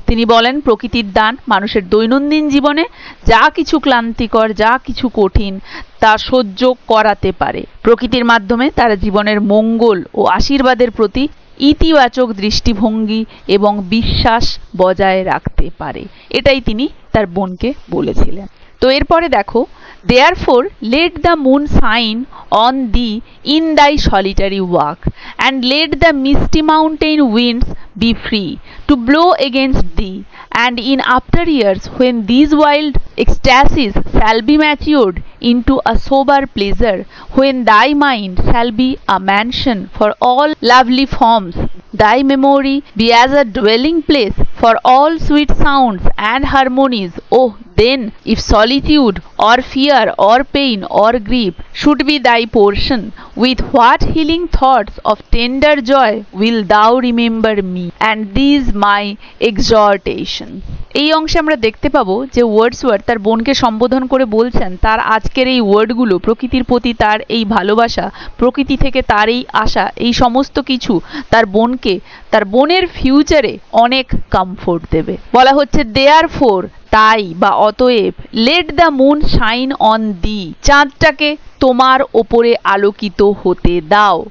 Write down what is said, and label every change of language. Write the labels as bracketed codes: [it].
[bn] তিনি বলেন প্রকৃতির দান মানুষের দৈনন্দিন জীবনে যা কিছু ক্লান্তিকর, যা কিছু কঠিন তা সহ্য করাতে পারে। প্রকৃতির মাধ্যমে তারা জীবনের মঙ্গল ও আশীর্বাদের প্রতি ইতিবাচক দৃষ্টিভঙ্গি এবং বিশ্বাস বজায় রাখতে পারে। এটাই তিনি তার বোনকে বলেছিলেন। তো এরপরে দেখো, [en] therefore let the moon shine on thee in thy solitary walk, and let the misty mountain winds be free to blow against thee, and in after years when these wild ecstasies shall be matured into a sober pleasure, when thy mind shall be a mansion for all lovely forms, thy memory be as a dwelling place for all sweet sounds and harmonies, oh then if solitude or fear or pain or grief should be thy portion, with what healing thoughts of tender joy will thou remember me and these my exhortations। [bn] এই অংশে আমরা দেখতে পাবো যে Wordsworth তার বোনকে সম্বোধন করে বলছেন তার আজকের এই ওয়ার্ডগুলো প্রকৃতির প্রতি তার এই ভালোবাসা, প্রকৃতি থেকে তার এই আশা, এই সমস্ত কিছু তার বোনকে, তার বোনের ফিউচারে অনেক কমফোর্ট দেবে। বলা হচ্ছে দেয়ারফোর, তাই বা অতএব, [en] let the moon shine on the, [bn] চাঁদটাকে তোমার ওপরে আলোকিত হতে দাও।